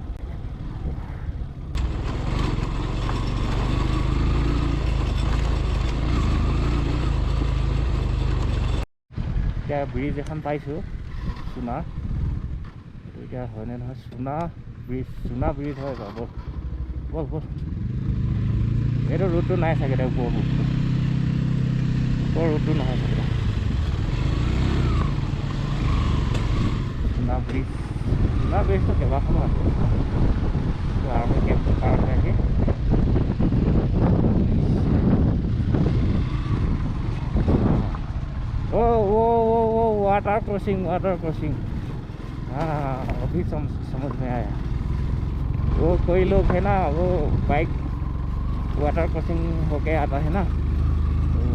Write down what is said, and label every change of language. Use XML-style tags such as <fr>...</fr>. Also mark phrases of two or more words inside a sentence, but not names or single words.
<as>এতিয়া ব্ৰিজ এখন পাইছোঁ সোণাৰ এইটো এতিয়া হয়নে নহয় সোণা ব্ৰিজ হয় বাৰু বল এইটো ৰোডটো নাই চাগে এতিয়া ওপৰ ৰোডটো নহয় চাগে সোণা ব্ৰিজটো কেইবাখনো আছে আৰ্মি কেম্পটো পাৰ হৈ আহি</as> <en>water crossing</en> <hi>हाँ अभी समझ में आया वो कोई लोग है ना वो</hi> <en>bike water crossing</en> <hi>होके आता है ना तो</hi>